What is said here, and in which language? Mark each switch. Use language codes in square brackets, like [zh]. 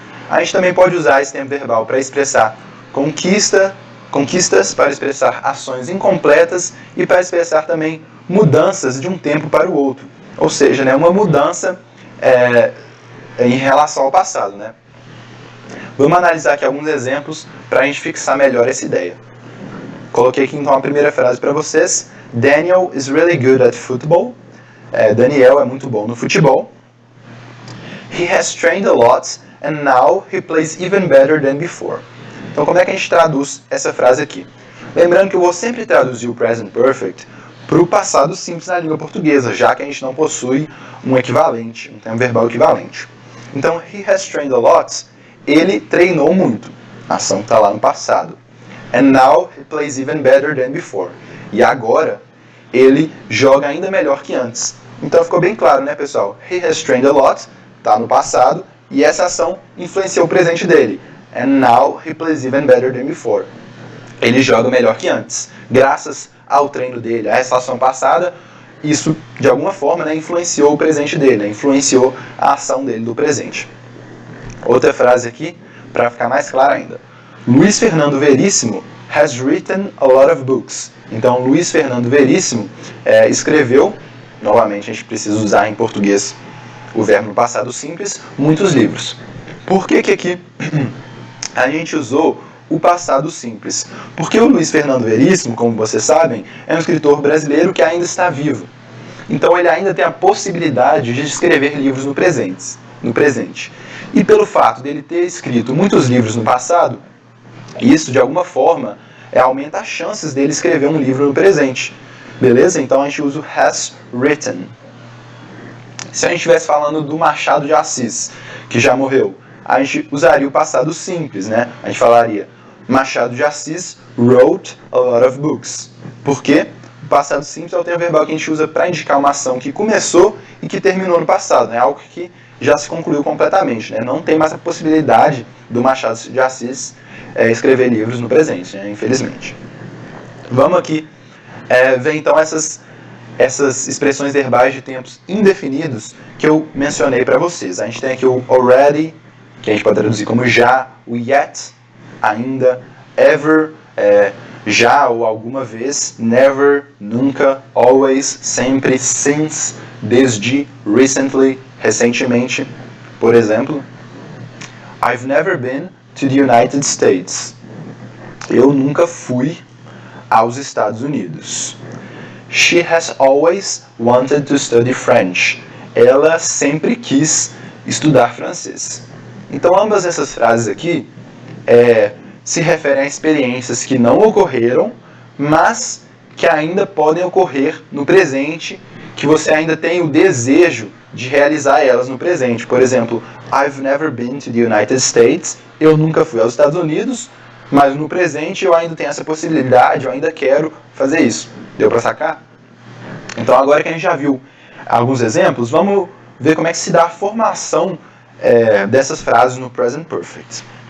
[pt] A gente também pode usar esse tempo verbal para expressar conquistas, para expressar ações incompletas e para expressar também mudanças de um tempo para o outro. Ou seja, né, uma mudança em relação ao passado. Né? Vamos analisar aqui alguns exemplos para a gente fixar melhor essa ideia. Coloquei aqui então a primeira frase para vocês. [en] Daniel is really good at football. [pt] Daniel é muito bom no futebol. [en] He has trained a lot and now he plays even better than before. [pt] Então, como é que a gente traduz essa frase aqui? Lembrando que eu vou sempre traduzir o Present Perfect para o passado simples na língua portuguesa, já que a gente não possui um equivalente, um tempo verbal equivalente. Então, [en] he has trained a lot, [pt] ele treinou muito. A ação está lá no passado. [en] And now he plays even better than before. [pt] E agora, ele joga ainda melhor que antes. Então, ficou bem claro, né, pessoal? [en] He has trained a lot, [pt] está no passado, e essa ação influenciou o presente dele. [en] And now he plays even better than before. [pt] Ele joga melhor que antes. Graças ao treino dele, a essa ação passada, isso de alguma forma, né, influenciou o presente dele, né, influenciou a ação dele do presente. Outra frase aqui, para ficar mais claro ainda. [en] Luiz Fernando Veríssimo has written a lot of books. [pt] Então, Luiz Fernando Veríssimo escreveu, novamente a gente precisa usar em português o verbo no passado simples, muitos livros. Por que aqui a gente usou o passado simples? Porque o Luiz Fernando Veríssimo, como vocês sabem, é um escritor brasileiro que ainda está vivo. Então ele ainda tem a possibilidade de escrever livros no presente. E pelo fato dele ter escrito muitos livros no passado, isso de alguma forma aumenta as chances dele escrever um livro no presente. Beleza? Então a gente usa o has written. Se a gente estivesse falando do Machado de Assis, que já morreu, a gente usaria o passado simples, né? A gente falaria [en] Machado de Assis wrote a lot of books. [pt] Por quê? O passado simples é o tempo verbal que a gente usa para indicar uma ação que começou e que terminou no passado, né? Algo que já se concluiu completamente, né? Não tem mais a possibilidade do Machado de Assis escrever livros no presente, né? Infelizmente. Vamos aqui ver então essas expressões verbais de tempos indefinidos que eu mencionei para vocês. A gente tem aqui o already, que a gente pode traduzir como já, o yet, ainda, ever, já ou alguma vez, never, nunca, always, sempre, since, desde, recently, recentemente. Por exemplo, [en] I've never been to the United States. [pt] Eu nunca fui aos Estados Unidos. [en] She has always wanted to study French. [pt] Ela sempre quis estudar francês. Então, ambas essas frases aqui se referem a experiências que não ocorreram, mas que ainda podem ocorrer no presente, que você ainda tem o desejo de realizar elas no presente. Por exemplo, [en] I've never been to the United States. [pt] Eu nunca fui aos Estados Unidos, mas no presente eu ainda tenho essa possibilidade, eu ainda quero fazer isso. Deu para sacar? Então, agora que a gente já viu alguns exemplos, vamos ver como é que se dá a formação dessas frases no Present Perfect.